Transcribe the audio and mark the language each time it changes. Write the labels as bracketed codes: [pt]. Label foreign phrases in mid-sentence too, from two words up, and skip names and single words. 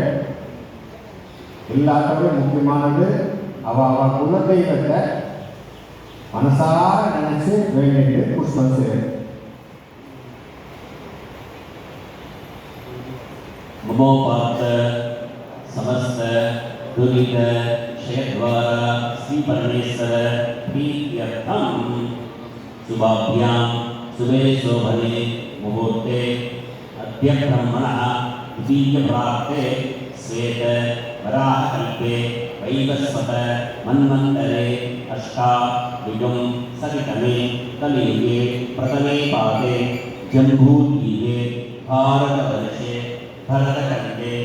[ta] எல்லாத்தோட முக்கியமானது அவ குலதெய்வத்தை மனசார நினைச்சு வேண்டிட்டு புஷ்பம் செய்யும். [sa] ममोपात्त समस्त दुरित क्षयद्वार श्री परमेश्वर प्रीत्यर्थं शुभाभ्यां शुभे शोभने मुहूर्ते अद्य ब्रह्मणः द्वितीयप्राप्ते श्वेत वराहकल्पे वैवस्वत मन्वन्तरे अष्टायुगं सवितमे कलियुगे प्रथमे पादे जम्बूद्वीपे भारतवर्षे भरतखण्डे